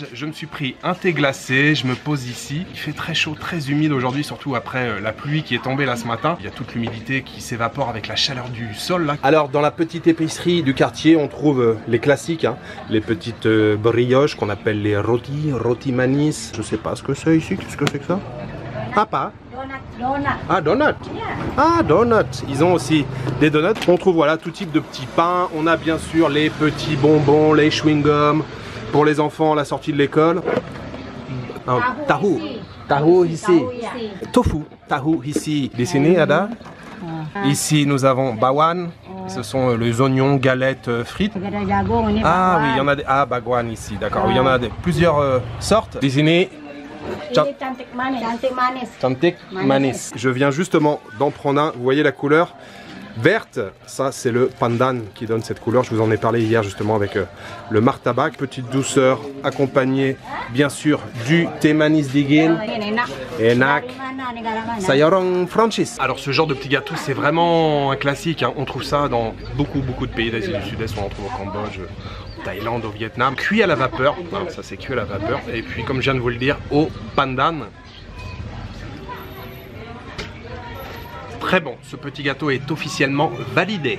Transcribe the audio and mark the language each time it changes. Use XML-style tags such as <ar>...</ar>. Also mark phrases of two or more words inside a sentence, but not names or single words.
<fr>Je me suis pris un thé glacé, je me pose ici. Il fait très chaud, très humide aujourd'hui, surtout après la pluie qui est tombée là ce matin. Il y a toute l'humidité qui s'évapore avec la chaleur du sol là. Alors dans la petite épicerie du quartier, on trouve les classiques, hein, les petites brioches qu'on appelle les</fr> <id>roti manis.</id> <fr>Je sais pas ce que c'est ici, qu'est-ce que c'est que ça? Ah pas. Donut. Ah, donut. Ah, donut. Ils ont aussi des donuts. On trouve voilà tout type de petits pains. On a bien sûr les petits bonbons, les chewing-gums pour les enfants à la sortie de l'école. Tahu. Tahu ici. Tofu.</fr> <id>Tahu ici. Di sini ada.</id> <fr>Ici nous avons bawan. Ce sont les oignons, galettes, frites. Ah oui, il y en a des. Ah, bagwan ici, d'accord. Oui, il y en a plusieurs sortes.</fr> <id>Di sini. Cantik manis. Cantik manis. Cantik manis.</id> <fr>Je viens justement d'en prendre un. Vous voyez la couleur verte, ça c'est le pandan qui donne cette couleur. Je vous en ai parlé hier justement avec le martabak. Petite douceur accompagnée bien sûr du thé</fr> <id>manis dingin. Enak. Sayurong Francis.</id> <fr>Alors ce genre de petit gâteau c'est vraiment un classique, hein. On trouve ça dans beaucoup de pays d'Asie du Sud-Est. On en trouve au Cambodge, au Thaïlande, au Vietnam. Cuit à la vapeur, hein, ça c'est cuit à la vapeur. Et puis comme je viens de vous le dire, au pandan. Très bon, ce petit gâteau est officiellement validé.</fr>